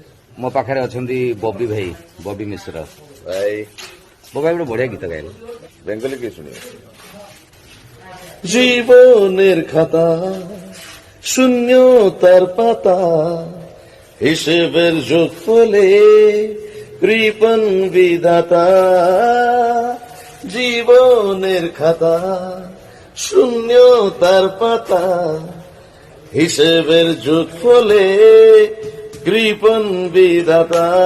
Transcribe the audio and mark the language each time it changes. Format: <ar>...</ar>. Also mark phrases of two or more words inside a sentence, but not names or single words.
<or>ମୋ ପାଖରେ ଅଛନ୍ତି ବବି ଭାଇ, ବବି ମିଶ୍ର ଭାଇ। ବବି ଭାଇ ଗୋଟେ ବଢିଆ ଗୀତ ଗାଇଲେ।</or> <bn>বেঙ্গলি কি শুনি? জীবনের খাতা শূন্যতার পাতা, হিসেবের যোগফলে কৃপণ বিধাতা। জীবনের খাতা শূন্যতার পাতা, হিসেবের যোগফলে কৃপণ বিধাতা।</bn>